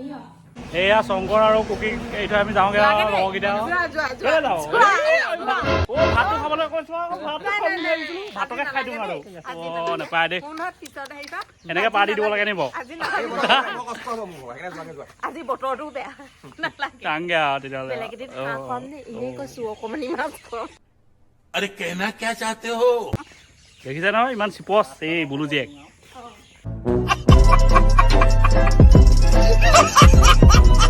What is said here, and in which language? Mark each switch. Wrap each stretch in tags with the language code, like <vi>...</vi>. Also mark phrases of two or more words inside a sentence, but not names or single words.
<as>এয়া শংকৰ আৰু কুকি এইটো আমি যাওঁগে আৰু লগৰকেইটা ভাতটো খাবলৈ কৈছো ভাতকে খাই দিওঁ আৰু নাপায় দেই এনেকে পাৰ দি দিব লাগে নি বাৰু? আজি বতৰটো বেয়া টাংগে আৰু তেতিয়াহ'লে</as> <hi>আরে कहना क्या चाहते हो?</hi> <as>দেখিছে নহয় ইমান চিপচ এই বুলু জীয়েক।</as>